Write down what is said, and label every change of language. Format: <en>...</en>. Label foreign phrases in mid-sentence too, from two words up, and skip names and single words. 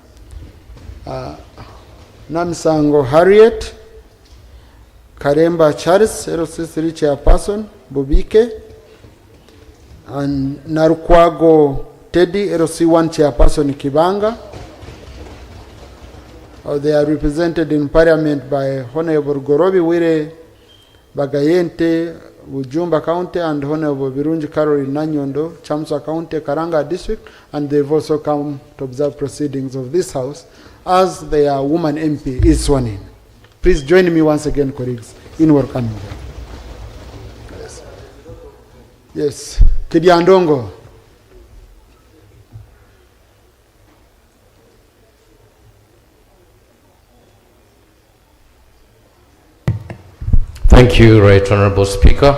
<en>Namsango Harriet. Karemba Charles, LC3 Chairperson, Bobike. And Narukwago Teddy, LC1 Chairperson, Kibanga. They are represented in Parliament by Honorable Gorobi Wire Bagayente, Ujumba County, and Honorable Birunji Caroline Nanyondo, Chamsa County, Karanga District, and they've also come to observe proceedings of this House as their woman MP is sworn in. Please join me once again, colleagues, in welcoming them. Yes. Kidiandongo. Thank you, Right Honorable Speaker.</en>